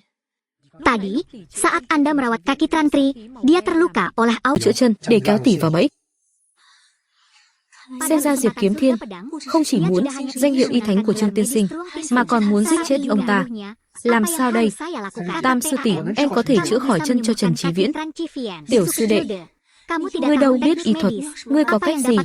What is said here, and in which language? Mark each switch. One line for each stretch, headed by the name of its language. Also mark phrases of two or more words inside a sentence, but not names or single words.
Indonesian: Tadi, saat Anda merawat kaki Trantri, dia terluka oleh
Vietnamese: Chữa chân để kéo tỷ vào bẫy. Xem ra Diệp Kiếm Thiên không chỉ muốn danh hiệu y thánh của Trương Tiên Sinh, mà còn muốn giết chết ông ta. Làm sao đây? Tam sư tỷ, em có thể chữa khỏi chân cho Trần Chí Viễn. Tiểu sư đệ, ngươi đâu biết y thuật, ngươi có cách gì?